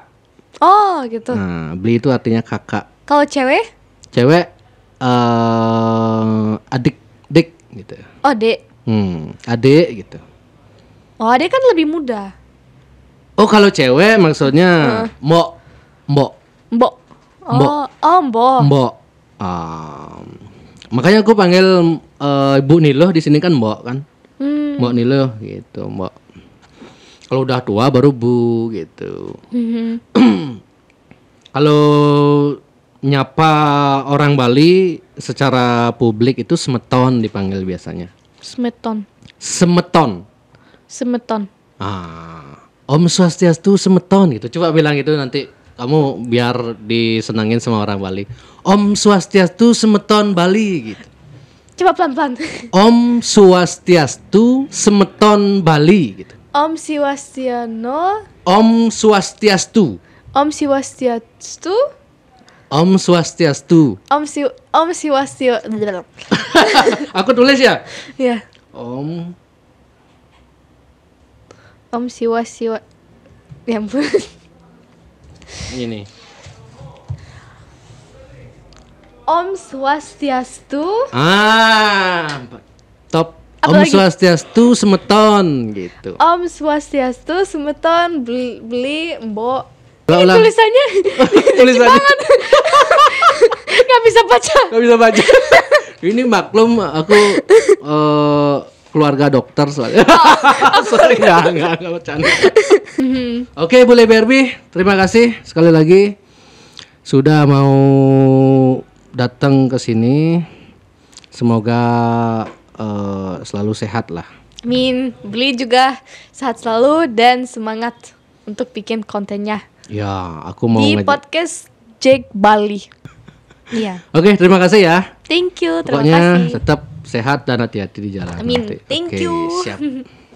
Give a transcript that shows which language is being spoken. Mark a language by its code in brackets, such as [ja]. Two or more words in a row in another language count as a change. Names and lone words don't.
[id] Oh, gitu. Nah, beli itu artinya kakak. Kalau cewek? Cewek adik gitu. Oh, Dek. Adik gitu. Oh, Dek kan lebih muda. Oh, kalau cewek maksudnya mbok. Mbok. Mbok. Oh, Mbok. Mbok. Makanya aku panggil Ibu Nilo di sini kan Mbok kan. Mbok Nilo gitu, Mbok. Kalau udah tua baru Bu gitu. Kalau nyapa orang Bali secara publik itu semeton dipanggil biasanya. Semeton. [ban] Om Swastiastu semeton gitu. [id] Coba bilang gitu nanti kamu biar disenangin sama orang Bali. [ban] Om Swastiastu semeton Bali gitu. [id] Coba pelan-pelan. [ban] Om Swastiastu semeton Bali gitu. Om Swastiano. Om Swastiastu. Om Swastiastu. Om Swastiastu. Om Swastio. [id] Aku tulis ya. Ya. [ban] Om [id] Swastio. Ya ampun. ini. [ban] Om Swastiastu. [id] Top. Apa [ban] Om [id] lagi? [ban] Swastiastu semeton gitu. Om Swastiastu semeton beli mbok. [id] Ulang. Tulisannya Tulisannya nggak bisa baca. nggak bisa baca. Ini maklum aku keluarga dokter soalnya. Sorry nggak bercanda. Oke, Bule Barbie, terima kasih sekali lagi sudah mau datang ke sini. Semoga selalu sehat lah. Amin. Beli juga sehat selalu dan semangat untuk bikin kontennya Ya, aku mau di podcast Jack Bali. Iya. Oke, terima kasih ya. [en] Thank you. [id] Terima Pokoknya kasih. tetap sehat dan hati-hati di jalan. Amin. nanti. [en] Thank [id] Oke, [en] you. [id] Siap.